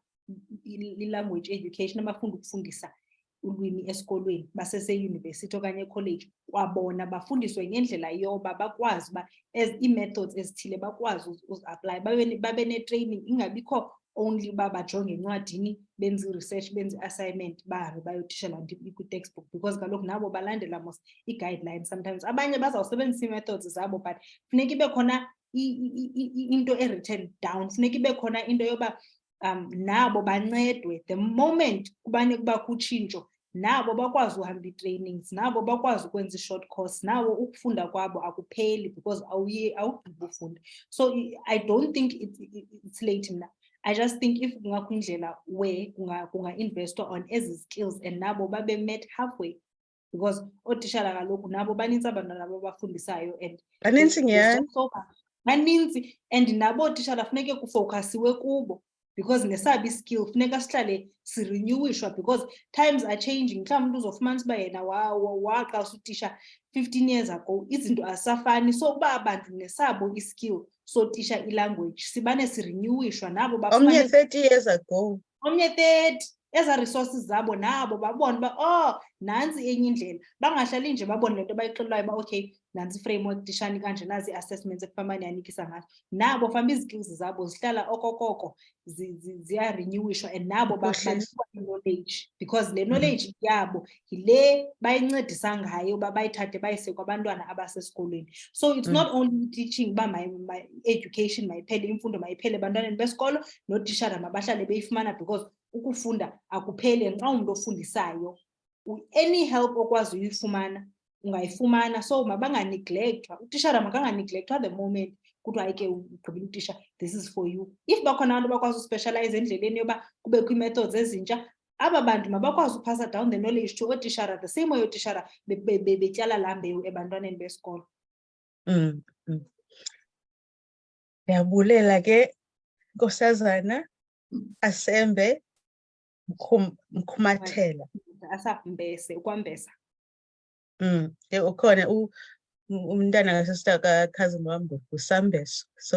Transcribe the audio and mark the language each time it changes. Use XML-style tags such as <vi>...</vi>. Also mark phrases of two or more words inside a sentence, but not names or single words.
<xh>i-language education, abafunda ukufundisa ulwimi esikolweni baseseyunivesithi okanye ekholeji, kwabona bafundiswe ngendlela yoba bakwazi uba ii-methods ezithile bakwazi uzi-apply, babe ne-training, ingabikho only uba bajonge encwadini benze i-research benze i-assignment bahambe bayotitshala kwi-textbook, because kaloku nabo balandela mos i-guidelines sometimes. Abanye bazawusebenzisa ii-methods zabo but funeka ibe khona into</xh> <en>e-written down,</en> <xh>funeka ibe khona into yoba nabo bancedwe the moment kuba kutshintsho, nabo bakwazi uhamba ii-trainings, nabo bakwazi ukwenza i-short course, nabo ukufunda kwabo akupheli because awugqibi ufunda.</xh> <en>So I don't think it's late mna. I just think if</en> <xh>kungakho indlela where kunga-investwa on ezi skills and nabo babe met halfway, because ootishala kaloku nabo banintsi abantwana nabo bafundisayo and baninzi, and nabo ootishala funeke kufokhasiwe kubo, because nesabo i-skill funeka sihlale sirenyuwishwa because</xh> <en>times are changing.</en> <xh>Mhlawumbi umntu uzofumanisa uba yena waqalisa utisha</xh> <en>15 years ago,</en> <xh>izinto asafani. So uba abantu nesabo i-skill sotisha i-language sibane sirenyuwishwa, nabo omnye</xh> <en>30 years ago,</en> <xh>omnye 30, eza resources zabo nabo babone uba nantsi enye indlela, bangahlali nje babone le nto bayixelelwayo uba okay nantsi i-framework tishani kanje, nazi i-assessments ekufamane yanikisa ngazo. Nabo famba izikills zabo zihlala okokoko ziyarenyuwishwa and nabo banikwa i-knowledge, because le knowledge yabo yile bayincedisa ngayo uba bayithathe bayise kwabantwana abasesikolweni.</xh> <en>So it's not only teaching</en> <xh>uba</xh> <en>my education</en> <xh>mayiphele, imfundo mayiphele ebantwaneni besikolo, nootishara mabahlale beyifumana, because ukufunda akupheli. Xa umntu ofundisayo</xh> <en>any help</en> <xh>okwazi uyifumana ungayifumana, so mabanganeglectwa. Utishara makanganeglectwa</xh> <en>the moment</en> <xh>kuthiwa hayi ke ugqibile utisha,</xh> <en>this is for you.</en> <xh>If bakhona abantu bakwazi uspecialize endleleni yoba kubekho ii-methods ezintsha, aba bantu mabakwazi uphasa</xh> <en>down the knowledge</en> <xh>to ootishara,</xh> <en>the same way</en> <xh>ootishara betyala laa mbewu ebantwaneni besikolo. Ndiyabulela ke Nkosazana Asembe Mkumatela. Asambese, ukwambesa. Ukhona umntana kasista ka-cousin wam nguSambeso, so</xh>